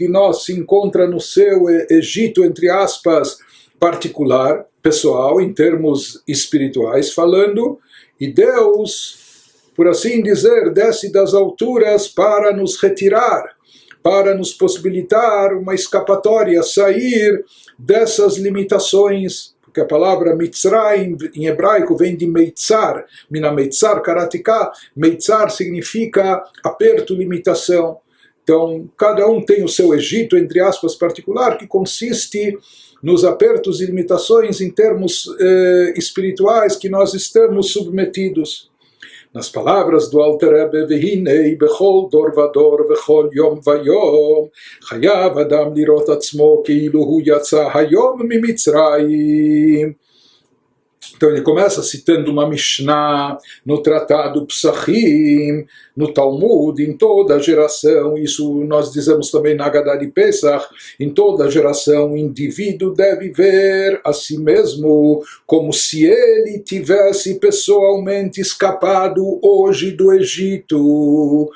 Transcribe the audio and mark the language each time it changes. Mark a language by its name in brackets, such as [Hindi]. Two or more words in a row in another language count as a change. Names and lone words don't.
[Portuguese] nós se encontra no seu Egito, entre aspas, particular, pessoal, em termos espirituais falando, e Deus, por assim dizer, desce das alturas para nos retirar, para nos possibilitar uma escapatória, sair dessas limitações, porque a palavra Mitzrayim em hebraico vem de Meitzar, [Hebrew] מן המצר קראתי יה, [Portuguese] Meitzar significa aperto, limitação. Então, cada um tem o seu Egito, entre aspas, particular, que consiste nos apertos e limitações em termos espirituais que nós estamos submetidos. Nas palavras do Alter Rebbe, [Hebrew] והנה בכל דור ודור וכל יום ויום חייב אדם לראות עצמו כאילו הוא יצא היום ממצרים. [Portuguese] Então ele começa citando uma Mishnah no Tratado Psachim, no Talmud, em toda geração, isso nós dizemos também na Haggadah de Pesach, em toda geração o indivíduo deve ver a si mesmo como se ele tivesse pessoalmente escapado hoje do Egito.